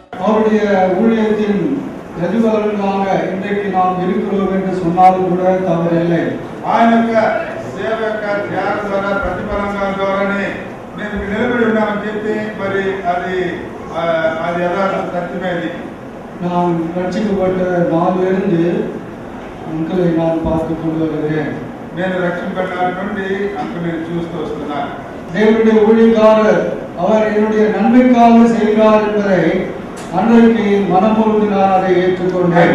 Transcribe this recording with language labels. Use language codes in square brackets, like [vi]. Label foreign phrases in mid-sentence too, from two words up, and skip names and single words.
[ta] அவருடைய ஊழியத்தின் எதிர்காலங்களாக இன்றைக்கு நாம் இருக்கிறோம் என்று சொன்னாலும் கூட தவறில்லை. [te] ఆయన యొక్క సేవ యొక్క త్యాగం ద్వారా ప్రతిఫలంగా ద్వారానే మేము నిలబడి ఉన్నామని చెప్పి మరి అది యథార్థ సత్యమేది. [ta] நான் ரட்சிக்கப்பட்ட நாளிலிருந்து உங்களை நான் பார்த்து கொண்டு வருகிறேன். [te] నేను రక్షింపబడిన నుండి అంకుని చూస్తూ వస్తున్నాను. [ta] தேவனுடைய ஊழியக்காரர் அவர் என்னுடைய நன்மைக்காக செய்கிறார் என்பதை அன்றைக்கு மனமுழுந்து நான் அதை ஏற்றுக்கொண்டேன்.